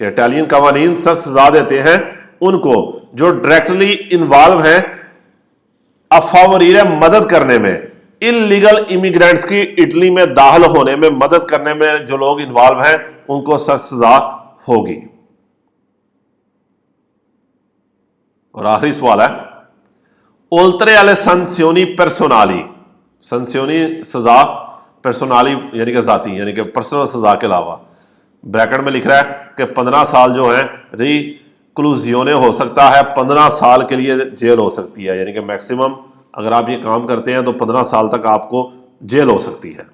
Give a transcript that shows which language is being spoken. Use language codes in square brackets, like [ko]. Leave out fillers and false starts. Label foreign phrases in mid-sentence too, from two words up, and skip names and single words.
[ur] اٹالین قوانین سخت سزا دیتے ہیں ان کو جو ڈائریکٹلی انوالو ہیں، افاوریرے، مدد کرنے میں, [en] illegal immigrants [ur] کی اٹلی میں داخل ہونے میں مدد کرنے میں جو لوگ انوالو ہیں ان کو سخت سزا ہوگی. اور آخری سوال ہے, [it] oltre alle sanzioni personali, [ur] سنسیونی سزا پرسونالی یعنی کہ ذاتی یعنی کہ پرسنل سزا کے علاوہ بریکٹ میں لکھ رہا ہے کہ 15 سال جو ہے ریکلوزیونے ہو سکتا ہے، 15 سال کے لیے جیل ہو سکتی ہے، یعنی کہ میکسیمم اگر آپ یہ کام کرتے ہیں تو 15 سال تک آپ کو جیل ہو سکتی ہے.